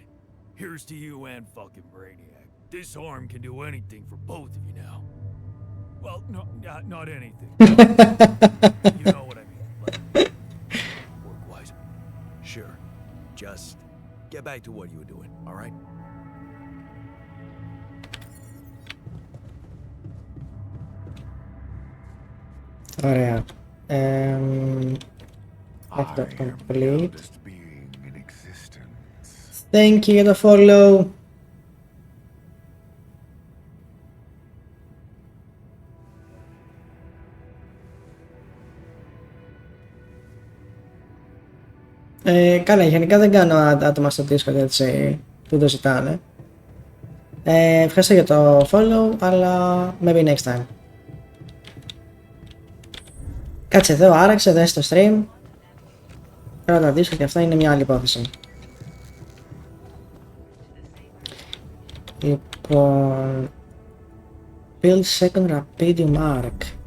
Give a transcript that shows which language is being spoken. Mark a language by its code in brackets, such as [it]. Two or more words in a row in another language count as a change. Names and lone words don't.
[en] Here's to you and fucking Brainiac. This arm can do anything for both of you now. Well, no, not anything. You know what I mean. Like, work-wise. Sure. Just get back to what you were doing, alright? [el] Ωραία. Αυτό complete. [en] Thank you [el] για το follow. Καλά, γενικά δεν κάνω άτομα στο Discord έτσι που το ζητάνε. Ευχαριστώ για το follow, αλλά [en] maybe next time. [el] Κάτσε εδώ, άραξε, δες το stream. Τώρα τα Discord και αυτά είναι μια άλλη υπόθεση. Λοιπόν... [en] Build second Rapidium Arc.